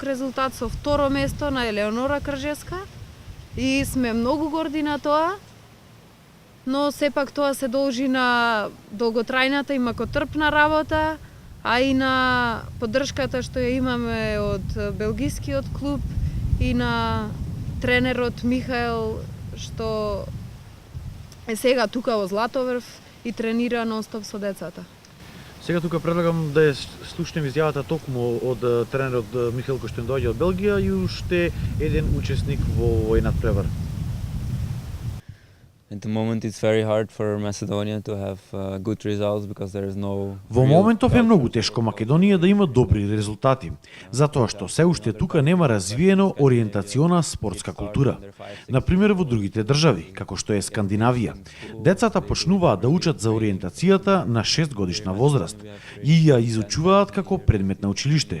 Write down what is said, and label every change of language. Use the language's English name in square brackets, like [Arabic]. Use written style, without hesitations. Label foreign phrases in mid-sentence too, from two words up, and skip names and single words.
[Macedonian] резултат со второ место на Елеонора Кржевска и сме многу горди на тоа, но сепак тоа се должи на долготрајната и макотрпна работа, а и на поддршката што ја имаме од белгискиот клуб и на тренерот Михаел, што е сега тука во Златоврв и тренира нон-стоп со децата. Сега тука предлагам да ја слушнем изјавата токму од тренерот Михаел кој што доаѓа од Белгија и уште еден учесник во овој надпревар. [English] At the moment it's very hard for Macedonia to have good results because there is no. [Macedonian] Во моментов е многу тешко Македонија да има добри резултати, затоа што се уште тука нема развиено ориентациона спортска култура. Например во другите држави, како што е Скандинавија, децата почнуваат да учат за ориентацијата на 6 годишна возраст и ја изучуваат како предмет на училиште.